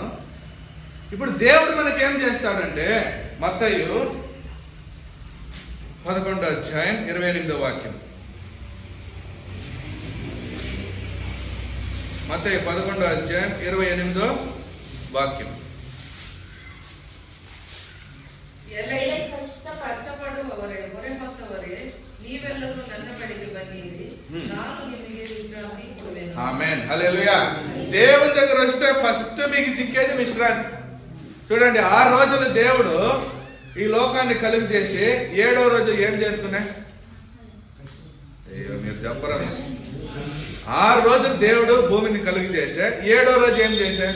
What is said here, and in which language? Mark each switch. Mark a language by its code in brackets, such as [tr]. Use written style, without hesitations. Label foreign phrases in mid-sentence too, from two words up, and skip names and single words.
[te] ఇప్పుడు దేవుడు మనకేం చేస్తాడంటే మత్తయి 11వ అధ్యాయం 28వ వాక్యం. మత్తయి 11వ అధ్యాయం 28వ వాక్యం. [kn] ಕಷ್ಟಪಡುವವರೇ ಹೊರೆ ಹೊತ್ತವರೇ ನೀವೆಲ್ಲರೂ ನನ್ನ ಬಳಿಗೆ ಬನ್ನಿರಿ, ನಾನು ನಿಮಗೆ ವಿಶ್ರಾಂತಿ ಕೊಡುವೆನು. [te] ఆమేన్. హల్లెలూయా. దేవుని దగ్గర వస్తే ఫస్ట్ మీకు చిక్కేది విశ్రాంతి. చూడండి, 6 రోజులు దేవుడు ఈ లోకాన్ని కలుగు చేసి 7వ రోజు ఏం చేసుకున్నా? అయ్యో మీరు చెప్పరా? 6 రోజులు దేవుడు భూమిని కలుగు చేసే 7వ రోజు ఏం చేసే?